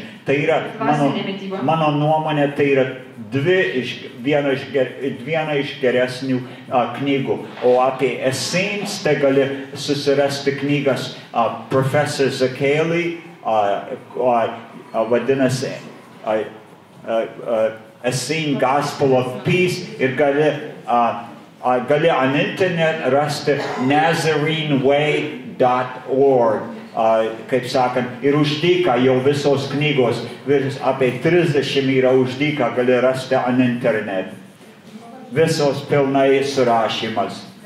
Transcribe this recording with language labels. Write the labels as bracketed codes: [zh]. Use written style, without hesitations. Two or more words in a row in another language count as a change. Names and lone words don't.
[lt] Tai yra, mano nuomonė, tai yra viena iš geresnių knygų. O apie Essenes tai gali susirasti knygas Professor Zakeli, vadinasi Essene Gospel of Peace, ir gali [en] on internet [lt] rasti NazareneWay.org. Kaip sakant, ir uždyka jau visos knygos, apie 30 yra uždyka, gali rasti [en] on internet. [lt] Visos pilnai surašymas.